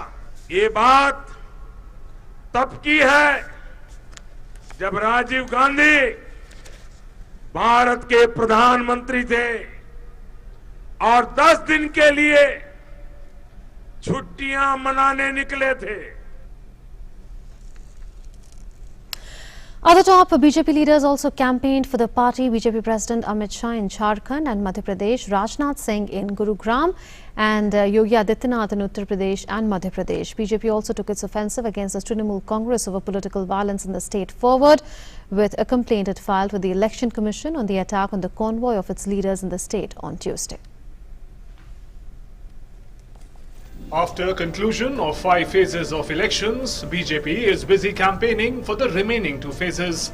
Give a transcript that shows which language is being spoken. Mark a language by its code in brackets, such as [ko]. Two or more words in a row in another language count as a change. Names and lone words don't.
[hi] ये बात तब की है जब राजीव गांधी भारत के प्रधानमंत्री थे और 10 दिन के लिए छुट्टियां मनाने निकले थे। [en] Other top BJP leaders also campaigned for the party. BJP President Amit Shah in Jharkhand and Madhya Pradesh, Rajnath Singh in Gurugram and Yogi Adityanath in Uttar Pradesh and Madhya Pradesh. BJP also took its offensive against the Trinamool Congress over political violence in the state forward, with a complaint it filed with the Election Commission on the attack on the convoy of its leaders in the state on Tuesday. After conclusion of 5 phases of elections, BJP is busy campaigning for the remaining 2 phases.